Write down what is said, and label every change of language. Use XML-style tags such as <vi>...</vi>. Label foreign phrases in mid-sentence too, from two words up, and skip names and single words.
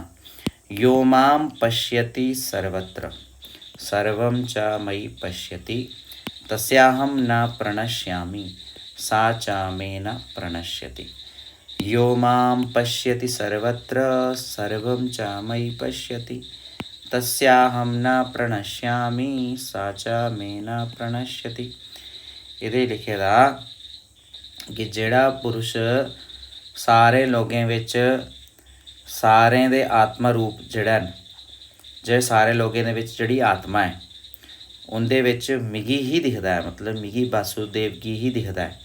<sa>यो मां पश्यति सर्वत्र सर्वं च मयि पश्यति तस्याहं न प्रणश्यामि सा च मे न प्रणश्यति। यो मां पश्यति सर्वत्र सर्वं च मयि पश्यति तस्याहं न प्रणश्यामि सा च मे न प्रणश्यति।</sa> <doi>इहदे लिखे दा कि जेड़ा पुरुष सारे लोगें विच सारें दे आत्मा रूप जेह्ड़ा न, जे सारे लोगें दे विच जेह्ड़ी आत्मा है उंदे विच मिगी ही दिखदा है, मतलब मिगी वासुदेव गी ही दिखदा है।</doi>